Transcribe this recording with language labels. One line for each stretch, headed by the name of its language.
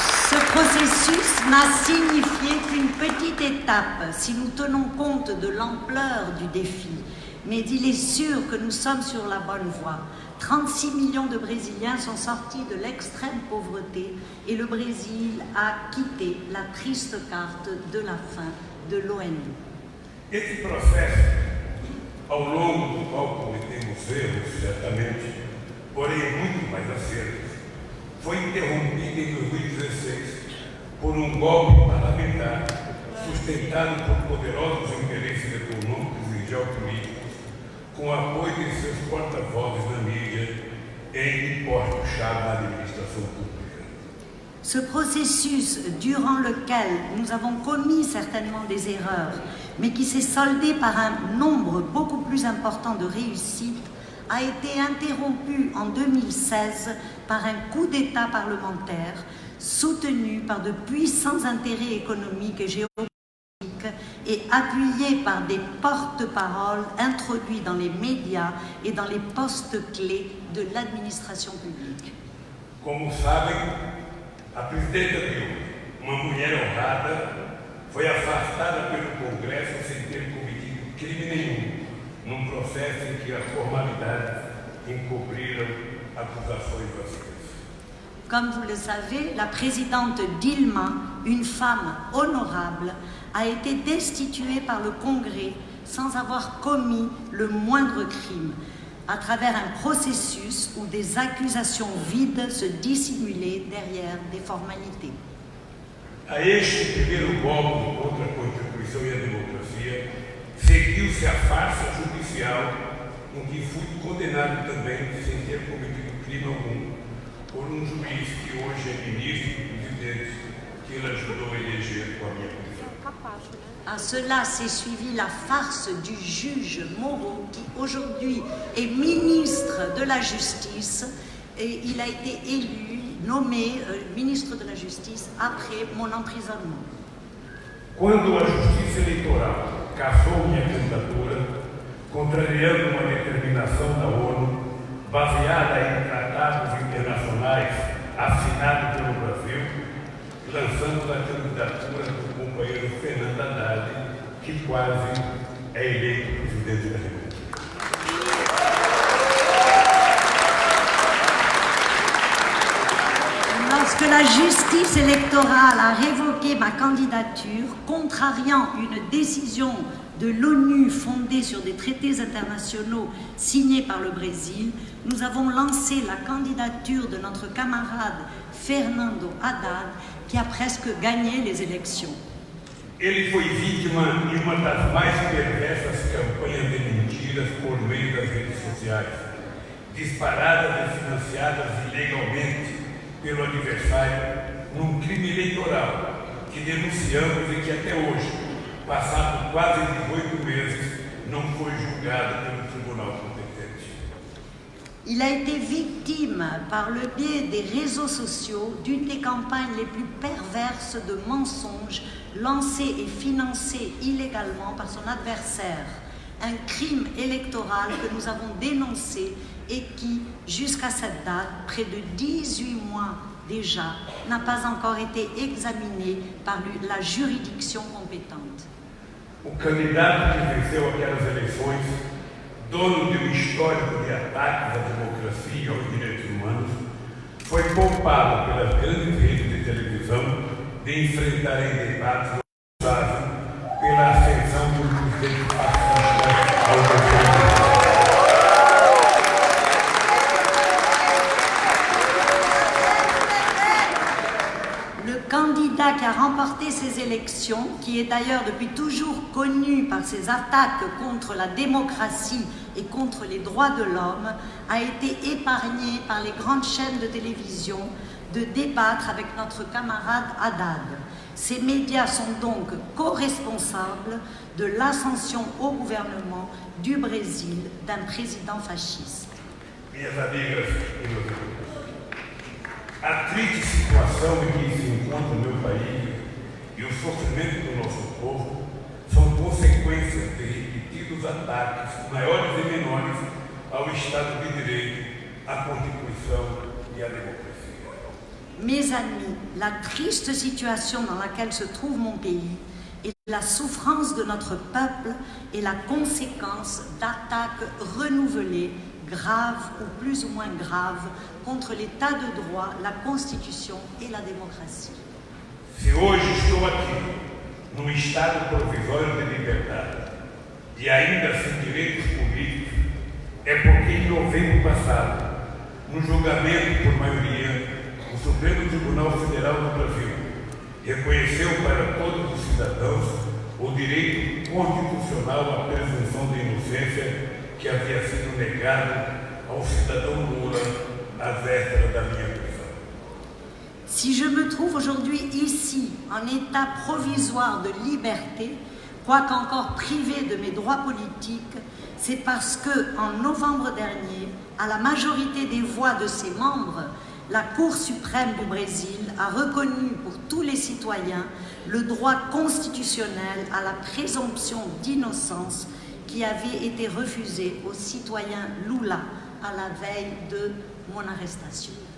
French: Ce processus n'a signifié qu'une petite étape si nous tenons compte de l'ampleur du défi, mais il est sûr que nous sommes sur la bonne voie. 36 millions de Brésiliens sont sortis de l'extrême pauvreté et le Brésil a quitté la triste carte de la fin de l'ONU.
Portuguese: Esse processo, ao longo do qual cometemos erros, certamente, porém muito mais acertos, foi interrompido em 2016 por golpe parlamentar sustentado por poderosos interesses econômicos e geopolíticos, com apoio de seus porta-vozes na mídia em portos-chave da administração pública.
French: Ce processus durant lequel nous avons commis certainement des erreurs, mais qui s'est soldé par un nombre beaucoup plus important de réussites, a été interrompu en 2016 par un coup d'État parlementaire soutenu par de puissants intérêts économiques et géopolitiques et appuyé par des porte-paroles introduits dans les médias et dans les postes clés de l'administration publique.
Portuguese: Como sabem, a presidenta Dilma, uma mulher honrada, foi afastada pelo Congresso sem ter cometido crime nenhum, num processo em que as formalidades encobriram acusações vazias.
French: Comme vous le savez, la présidente Dilma, une femme honorable, a été destituée par le Congrès sans avoir commis le moindre crime, à travers un processus où des accusations vides se dissimulaient derrière des formalités.
Portuguese: A este primeiro golpe contra a Constituição e a democracia, seguiu-se a farsa judicial em que fui condenado também sem ter cometido crime algum por juiz que hoje é ministro do presidente que ele ajudou a eleger com a minha prisão.
French: À cela s'est suivi la farce du juge Moro qui aujourd'hui est ministre de la Justice et il a été élu, nommé ministre de la Justice après mon emprisonnement.
Portuguese: Quando a Justiça Eleitoral cassou minha candidatura, contrariando uma determinação da ONU baseada em tratados internacionais assinados pelo Brasil, lançamos a candidatura do companheiro Fernando Haddad, que quase é eleito presidente da República.
French: Lorsque la justice électorale a révoqué ma candidature, contrariant une décision de l'ONU fondée sur des traités internationaux signés par le Brésil, nous avons lancé la candidature de notre camarade Fernando Haddad, qui a presque gagné les élections.
Portuguese: Ele foi vítima de uma das mais perversas campanhas de mentiras por meio das redes sociais, disparadas e financiadas ilegalmente pelo adversário num crime eleitoral que denunciamos e que até hoje, passado quase 18 meses, não foi julgado pelo tribunal competente.
French: Il a été victime, par le biais des réseaux sociaux, d'une des campagnes les plus perverses de mensonges lancées et financées illégalement par son adversaire. Un crime électoral que nous avons dénoncé et qui, jusqu'à cette date, près de 18 mois déjà, n'a pas encore été examiné par la juridiction compétente.
Portuguese: O candidato que venceu aquelas eleições, dono de um histórico de ataques à democracia e aos direitos humanos, foi poupado pelas grandes redes de televisão de enfrentar em debates responsáveis pela ascensão do presidente fascista ao governo.
French: Le candidat qui a remporté ces élections, qui est d'ailleurs depuis toujours connu par ses attaques contre la démocratie et contre les droits de l'homme, a été épargné par les grandes chaînes de télévision de débattre avec notre camarade Haddad. Ces médias sont donc co-responsables de l'ascension au gouvernement du Brésil d'un président fasciste.
Portuguese: Minhas amigas e meus amigos, a triste situação em que se encontra o meu país e o sofrimento do nosso povo são consequências de repetidos ataques, maiores e menores, ao Estado de Direito, à Constituição e à democracia.
French: Mes amis, la triste situation dans laquelle se trouve mon pays et la souffrance de notre peuple est la conséquence d'attaques renouvelées, graves ou plus ou moins graves, contre l'état de droit, la Constitution et la démocratie.
Portuguese: Se hoje estou aqui, num estado provisório de liberdade e ainda sem direitos políticos, é porque em novembro passado, no julgamento por maioria, o Supremo Tribunal Federal do Brasil reconheceu para todos os cidadãos o direito constitucional à presunção de inocência que havia sido negado ao cidadão Lula à véspera da minha prisão.
French: Si je me trouve aujourd'hui ici, en état provisoire de liberté, quoique encore privé de mes droits politiques, c'est parce que, en novembre dernier, à la majorité des voix de ses membres, la Cour suprême du Brésil a reconnu pour tous les citoyens le droit constitutionnel à la présomption d'innocence qui avait été refusé au citoyen Lula à la veille de mon arrestation.